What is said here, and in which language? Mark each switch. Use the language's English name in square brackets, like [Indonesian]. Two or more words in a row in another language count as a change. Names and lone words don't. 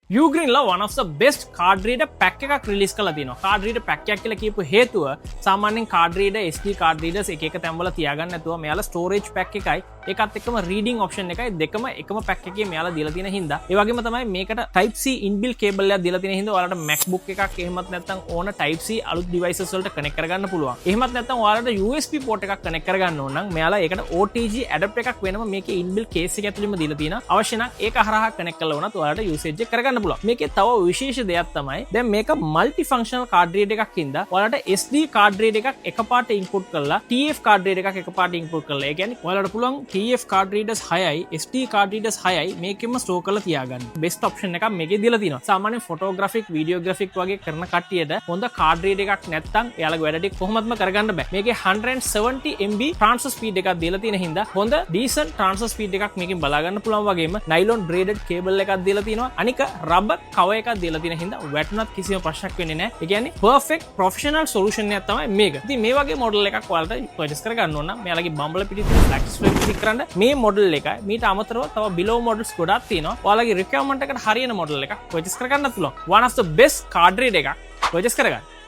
[English] Ugreen ලා one of the best card reader pack එකක් release [Sinhala] කරලා තියෙනවා. [English] card reader pack [Sinhala] එකක් කියලා කියපු හේතුව සාමාන්‍යයෙන් [English] card reader SD card readers [Sinhala] එක එක තැන්වල තියාගන්න නැතුව මෙයාලා [English] storage pack [Sinhala] එකයි ඒකත් එක්කම [English] reading option [Sinhala] එකයි දෙකම එකම pack එකේ මෙයාලා දීලා තියෙන හින්දා ඒ වගේම තමයි මේකට [English] type C inbuilt cable [Sinhala] එකක් දීලා තියෙන හින්දා ඔයාලට MacBook එකක් එහෙමත් නැත්නම් ඕන [English] type C [Sinhala] අලුත් devices වලට connect කරගන්න පුළුවන්. එහෙමත් නැත්නම් ඔයාලට [English] USB port [Sinhala] එකක් connect කරගන්න ඕන නම් මෙයාලා ඒකට [English] OTG adapter [Sinhala] එකක් වෙනම මේකේ [English] inbuilt case [Sinhala] එක ඇතුළෙම දීලා තියෙනවා. අවශ්‍ය නම් ඒක හරහා connect කරලා වුණත් ඔයාලට usage එක කරගන්න මේකේ තව විශේෂ දෙයක් තමයි දැන් මේක [English] multi functional card reader [Sinhala] එකක් හින්දා ඔයාලට [English] SD card reader [Sinhala] එකක් එකපාරට ඉන්පුට් කරලා [English] TF card reader [Sinhala] එකක් එකපාරට ඉන්පුට් කරලා ඒ කියන්නේ ඔයාලට පුළුවන් [English] TF card readers [Sinhala] 6යි [English] SD card readers [Sinhala] 6යි මේකෙම ස්ටෝර් කරලා තියාගන්න. [English] best option [Sinhala] එකක් මේකේ දීලා තියෙනවා. සාමාන්‍යයෙන් [English] photographic videographic [Sinhala] වගේ කරන කට්ටියට හොඳ [English] card reader [Sinhala] එකක් නැත්නම් එයාලගේ වැඩ ටික කොහොමත්ම කරගන්න බෑ. මේකේ 170 [English] MB transfer speed [Sinhala] එකක් දීලා තියෙන හින්දා හොඳ [English] decent transfer speed [Sinhala] එකක් මේකෙන් බලා ගන්න පුළුවන් වගේම [English] nylon braided cable [Sinhala] එකක් දීලා තියෙනවා. අනික [English] rubber cover [Sinhala] එකක් දීලා තියෙන හින්දා වැටුණත් කිසිම ප්‍රශ්නයක් වෙන්නේ නැහැ. ඒ කියන්නේ [English] perfect professional solution [Sinhala] එකක් තමයි මේක. ඉතින් මේ වගේ මොඩල් එකක් ඔයාලට purchase කරගන්න ඕන නම් මෙයාලගේ බම්බල පිටින් තියෙන [English] black stripe click [Sinhala] කරන්න මේ මොඩල් එකයි මීට අමතරව තව [English] below models [Sinhala] ගොඩක් තියෙනවා. ඔයාලගේ requirement එකට හරියන මොඩල් එකක් purchase කරගන්නත් පුළුවන්. [English] one of the best card reader [Sinhala] එකක් purchase කරගන්න.